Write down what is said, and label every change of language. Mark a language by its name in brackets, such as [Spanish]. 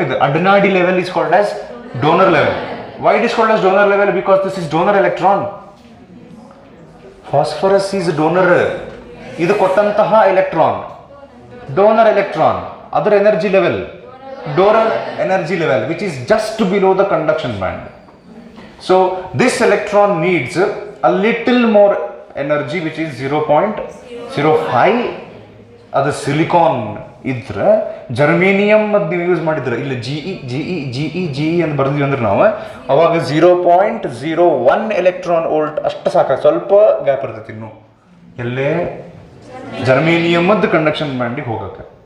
[Kannada] ಇದು ಅಡ್ನಾಡಿ [English] Level is called as donor level. Why it is called as donor level? Because this is donor electron. Phosphorus is donor. [Kannada] ಇದು ಕೊಟ್ಟಂತಹ electron donor electron. ಅದರ [English] Energy level donor energy level which is just below the conduction band. So this electron needs a little more energy which is 0.05. [Kannada] ಅದು silicon ಇದ್ರೆ, germanium ಅದು ನೀವು use ಮಾಡಿದ್ರೆ ಇಲ್ಲಿ GE ಅಂತ ಬರ್ದ್ವಿ ಅಂದ್ರೆ ನಾವು ಅವಾಗ 0.01 ಎಲೆಕ್ಟ್ರಾನ್ ವೋಲ್ಟ್ ಅಷ್ಟು ಸಾಕ. ಸ್ವಲ್ಪ ಗ್ಯಾಪ್ ಇರ್ತೈತಿ ಇನ್ನು ಎಲ್ಲೇ ಜರ್ಮೇನಿಯಮದ್ದು ಕಂಡಕ್ಷನ್ ಬ್ಯಾಂಡಿಗೆ ಹೋಗಕ್ಕೆ.